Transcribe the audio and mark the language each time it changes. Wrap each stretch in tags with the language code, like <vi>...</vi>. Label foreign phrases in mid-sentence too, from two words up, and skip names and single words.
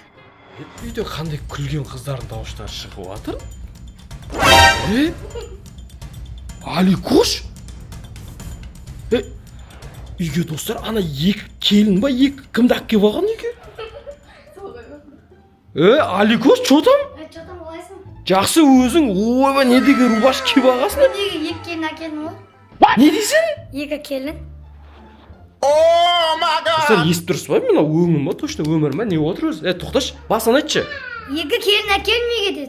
<kk>Үйде қандай күлген қыздардың дауыстары шығып жатыр? Аликош? Үйге достар, ана екі келін ба, екі кімді алып келіп алған үйге? Аликош,</kk> <ru>что там? Что там,</ru> <kk>олайсың? Жақсы өзің, ойба, не деген рубашка киіп алғансың? Екі келін әкелдім ғой. Не дейсің? Екі келін. Достар, естіп тұрсыз ба? Мен өңім ба, точно өмір ма? Не отыр өзі? Тоқташ, басын айтшы. Екі келін әкелмей кетеді.</kk>